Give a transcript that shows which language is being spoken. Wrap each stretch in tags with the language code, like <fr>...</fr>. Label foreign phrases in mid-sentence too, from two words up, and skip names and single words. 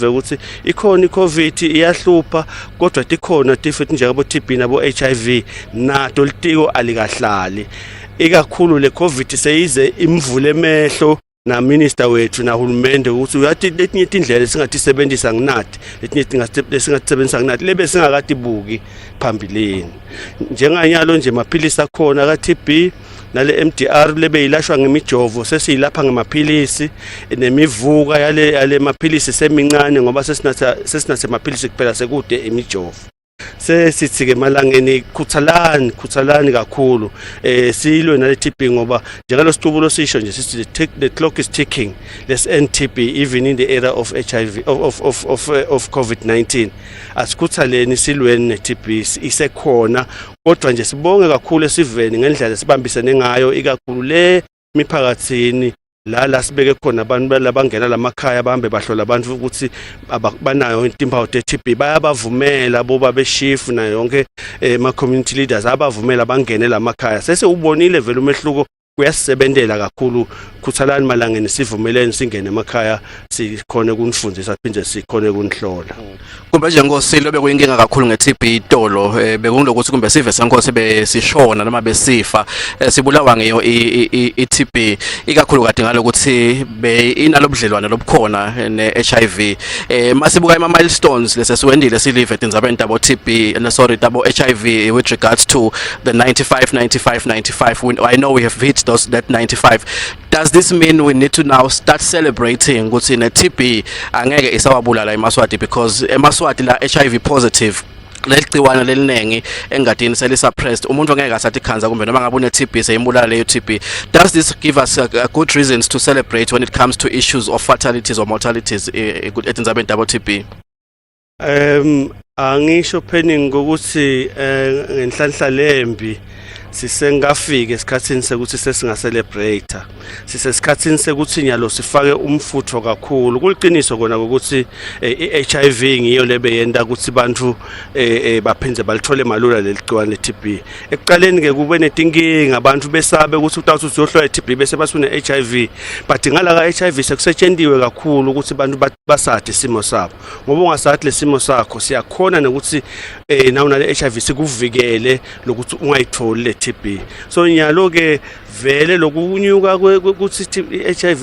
<ss>ukuthi ikhona iCovid iyahlupha kodwa tikhona tifo njengabo TB nabo HIV nato litiko alikahlali ikakhulu le COVID seyize imvule emehlo na minister wethu na hulumende ukuthi uyathi letinye indlela singatisebenzisa nginathi letinye singatisebenzisa nginathi lebe singakatibuki phambilini njenganyalo nje maphilisi akhona ka TB nale MDR lebe ilashwa ngemijovo sesiyilapha ngamaphilisi nemivuka yale maphilisi semincane ngoba sesinathe maphilisi kuphela sekude imijovo sesithi ke malangeni khuthalani kakhulu silwe nale TB ngoba njengalo situbulo sisho nje sithi</ss> <en>the clock is ticking let's end TB even in the era of HIV of COVID-19</en> <ss>asikhuthaleni silweni ne TB isekhona kodwa nje sibonge kakhulu esiveni ngendlela sibambisene ngayo ikakhulu le miphakathini la sibeke khona abantu labangena lamakhaya bahambe bahlola abantu ukuthi banayo intimpawu te-TB bayabavumela boba beshifu na yonke ma</ss> <en>community leaders</en> <ss>abavumela bangene lamakhaya sese ubonile vele umehluko kuyasebenzela kakhulu khuthalani malangeni sivumelene singene emakhaya sikhona kunifundisa phinde sikhona kunihlola kumbe nje ngosilo bekuyinkinga kakhulu ngeTB itolo bekungilokuthi kumbe sive sankosi besishona noma besifa sibulawa ngeyo iTB ikakhulu kade ngalokuthi inalobudlelwane lobukhona neHIV masibuka ama milestones lesesiwendile silive etinzabeni tabo TB sorry tabo HIV</ss> <en>with regards to the 95 I know we have hit that 95. Does this mean we need to now start celebrating</en> <ss>ukuthi neTB angeke isawabulala eMaswati because eMaswati la</ss> <en>HIV positive</en> <ss>leligciwane lelinengi engadini selisuppressed umuntu angeke asathi khanza kumbe noma ngabe uneTB seyimbulala leyo TB</ss> <en>does this give us good reasons to celebrate when it comes to issues of fatalities or mortalities</en> <ss>etinzabeni tabo TB angisho penning ukuthi ngenhlanhla lembi sisengafika esikhathini sekuthi sesinga-celebrate sisesikhathini sekuthi nyalo sifake umfutho kakhulu kuliqiniso kona ukuthi i-HIV ngiyo lebe yenda ukuthi bantu baphindze balithole malula leligciwane le-TB ekuqaleni ke kube netinkinga abantu besabe ukuthi utawuthi uzohlola i-TB bese basune HIV but ngala ka-HIV sekusetshendiwe kakhulu ukuthi abantu basathi isimo sabo ngoba ungasathi lesimo sakho siyakhona nokuthi nawu nale HIV sikuvikele lokuthi ungayitholi TB so nyalo ke vele lokunyuka ukuthi HIV</ss>